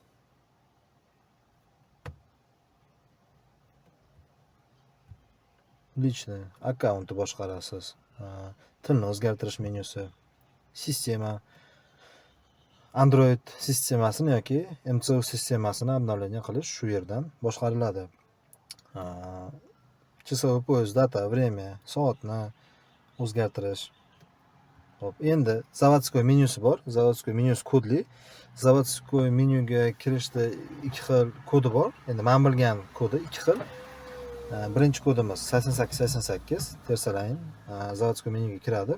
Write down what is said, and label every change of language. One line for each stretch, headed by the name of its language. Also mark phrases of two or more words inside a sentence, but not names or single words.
Uzbek: Личный akkauntni boshqarasiz. Tilni o'zgartirish menyusi. Sistema Android sistemasini yoki MCU sistemasini обновление qilish shu yerdan boshqariladi.
Russian: Часовой пояс, data, время,
Uzbek: soatni o'zgartirish. Xo'p, endi zavodskoy menyusi bor. Zavodskoy menyusi kodli. Zavodskoy menyuga kirishda ikki xil kodi bor. Endi men bilgan kodi ikki xil. Birinchi kodimiz 8888 tersalaring zavodskoy menyuga kiradi.